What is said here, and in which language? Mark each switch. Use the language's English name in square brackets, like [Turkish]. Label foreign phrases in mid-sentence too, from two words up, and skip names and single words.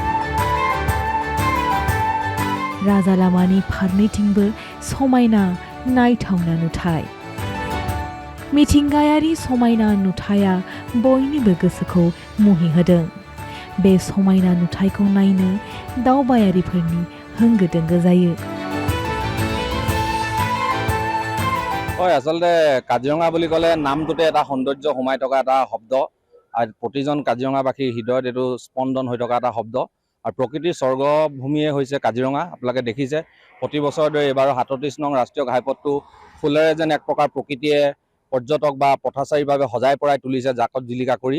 [Bodo] राजा लामानि फारनैथिंबो समायना नायथावना नुथाय। मिथिंगायारि समायना नुथाया बयनिबो गोसोखौ मुहि होदों। बे समायना नुथायखौ नायनो दावबायारिफोरनि होंगो दोंगो जायो। [Assamese] হয়, আচলতে কাজিৰঙা বুলি ক'লে নামটোতে এটা সৌন্দৰ্য সোমাই থকা এটা শব্দ আৰু প্ৰতিজন কাজিৰঙাবাসীৰ হৃদয়ত এইটো স্পন্দন হৈ থকা এটা শব্দ। আৰু প্ৰকৃতিৰ স্বৰ্গভূমিয়ে হৈছে কাজিৰঙা। আপোনালোকে দেখিছে প্ৰতি বছৰৰ দৰে এইবাৰো 37 নং ৰাষ্ট্ৰীয় ঘাইপথটো ফুলেৰে যেন এক প্ৰকাৰ প্ৰকৃতিয়ে পৰ্যটক বা পথাচাৰীভাৱে সজাই পৰাই তুলিছে জাকত জিলিকা কৰি।